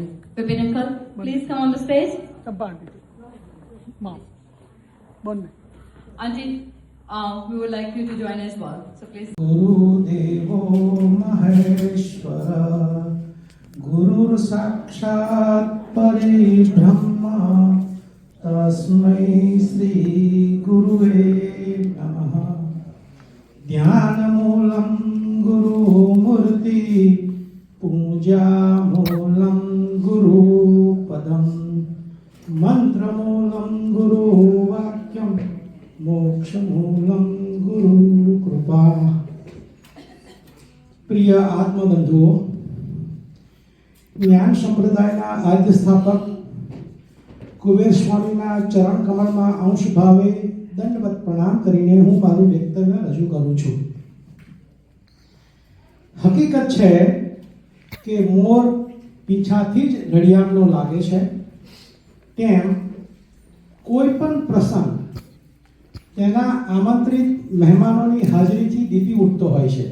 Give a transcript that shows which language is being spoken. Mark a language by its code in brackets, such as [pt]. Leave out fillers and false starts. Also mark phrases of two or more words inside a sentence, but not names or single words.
[en] Bipin uncle, please come on the stage. Auntie, we would like you to join as well. So please. [sa] गुरुदेवो महेश्वर गुरुर् साक्षात् परब्रह्म तस्मै श्री गुरुवे नमः ध्यानमूलं गुरुमूर्ति पूजामूलं गुरुपदं मंत्रमूलं गुरुवाक्यं मोक्षमूलं गुरुकृपा। [gu] પ્રિય આત્મબંધુઓ, જ્ઞાન સંપ્રદાયના આદ્ય સ્થાપક કુબેર સ્વામીના ચરણ કમળમાં અંશ ભાવે દંડવત પ્રણામ કરીને હું મારું વક્તવ્ય રજૂ કરું છું। હકીકત છે કે મોર પીછાથી જ રળિયામણો લાગે છે, તેમ કોઈ પણ પ્રસંગ તેના આમંત્રિત મહેમાનોની હાજરીથી દીપી ઉઠતો હોય છે।